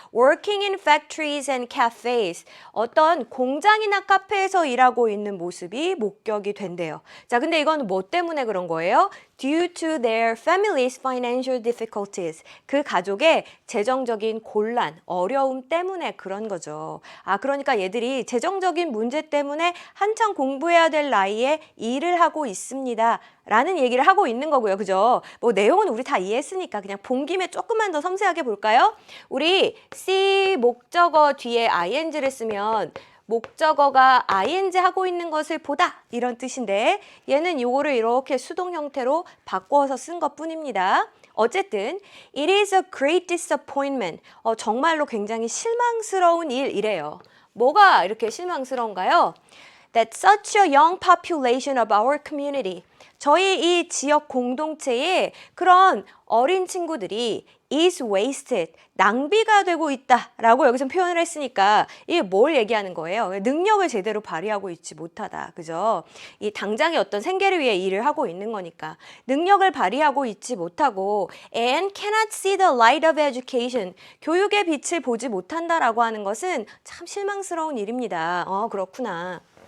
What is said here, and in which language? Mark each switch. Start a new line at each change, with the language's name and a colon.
English: Working in factories and cafes,
Korean: 어떤 공장이나 카페에서 일하고 있는 모습이 목격이 된대요. 자, 근데 이건 뭐 때문에 그런 거예요?
English: Due to their family's financial difficulties.
Korean: 그 가족의 재정적인 곤란, 어려움 때문에 그런 거죠. 아, 그러니까 얘들이 재정적인 문제 때문에 한창 공부해야 될 나이에 일을 하고 있습니다. 라는 얘기를 하고 있는 거고요. 그죠? 뭐 내용은 우리 다 이해했으니까 그냥 본 김에 조금만 더 섬세하게 볼까요? 우리 C 목적어 뒤에 ing를 쓰면 목적어가 ing 하고 있는 것을 보다 이런 뜻인데 얘는 요거를 이렇게 수동 형태로 바꿔서 쓴 것뿐입니다. 어쨌든
English: it is a great disappointment.
Korean: 정말로 굉장히 실망스러운 일이래요. 뭐가 이렇게 실망스러운가요?
English: That such a young population of our community.
Korean: 저희 이 지역 공동체에 그런 어린 친구들이
English: is wasted,
Korean: 낭비가 되고 있다라고 여기서 표현을 했으니까 이게 뭘 얘기하는 거예요? 능력을 제대로 발휘하고 있지 못하다. 그죠? 이 당장의 어떤 생계를 위해 일을 하고 있는 거니까 능력을 발휘하고 있지 못하고
English: and cannot see the light of education,
Korean: 교육의 빛을 보지 못한다라고 하는 것은 참 실망스러운 일입니다. 그렇구나.